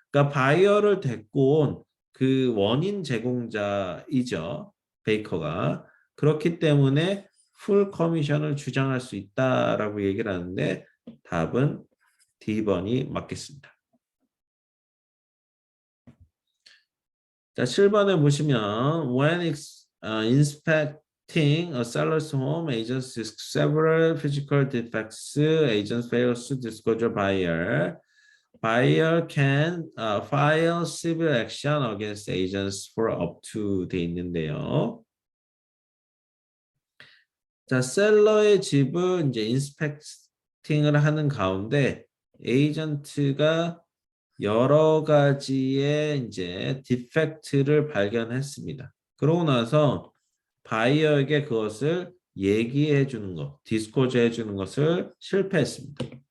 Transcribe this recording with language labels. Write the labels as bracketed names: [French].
[Korean] 그러니까 바이어를 데리고 온 그 원인 제공자이죠. 베이커가. 그렇기 때문에 풀 커미션을 주장할 수 있다라고 얘기를 하는데 답은 D번이 맞겠습니다. 자, 7번에 보시면 [English] when inspecting a seller's home, agents discover several physical defects. Agents fails to disclose buyer. Buyer can file civil action against agents for up to [Korean] 돼 있는데요. 자, 셀러의 집을 이제 인스펙팅을 하는 가운데 에이전트가 여러 가지의 이제 디펙트를 발견했습니다. 그러고 나서 바이어에게 그것을 얘기해 주는 것, 디스코즈 해 주는 것을 실패했습니다.